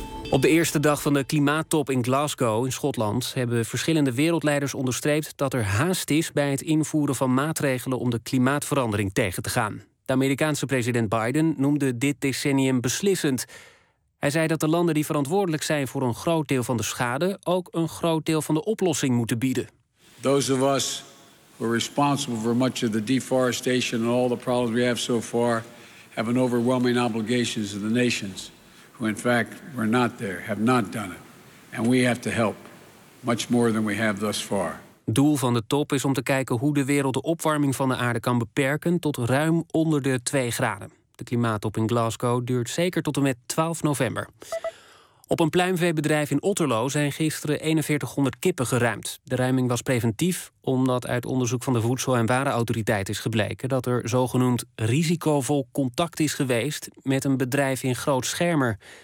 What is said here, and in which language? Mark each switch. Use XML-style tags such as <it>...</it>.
<nl>Op de eerste dag van de klimaattop in Glasgow in Schotland hebben verschillende wereldleiders onderstreept dat er haast is bij het invoeren van maatregelen om de klimaatverandering tegen te gaan. De Amerikaanse president Biden noemde dit decennium beslissend. Hij zei dat de landen die verantwoordelijk zijn voor een groot deel van de schade ook een groot deel van de oplossing moeten bieden.</nl> <en>Those of us who are responsible for much of the deforestation and all the problems we have so far have an overwhelming obligation to the nations who in fact were not there, have not done it. And we have to help much more than we have thus far.</en> <nl>Doel van de top is om te kijken hoe de wereld de opwarming van de aarde kan beperken tot ruim onder de 2 graden. De klimaattop in Glasgow duurt zeker tot en met 12 november. Op een pluimveebedrijf in Otterlo zijn gisteren 4100 kippen geruimd. De ruiming was preventief omdat uit onderzoek van de Voedsel- en Warenautoriteit is gebleken dat er zogenoemd risicovol contact is geweest met een bedrijf in Groot Schermer.</nl>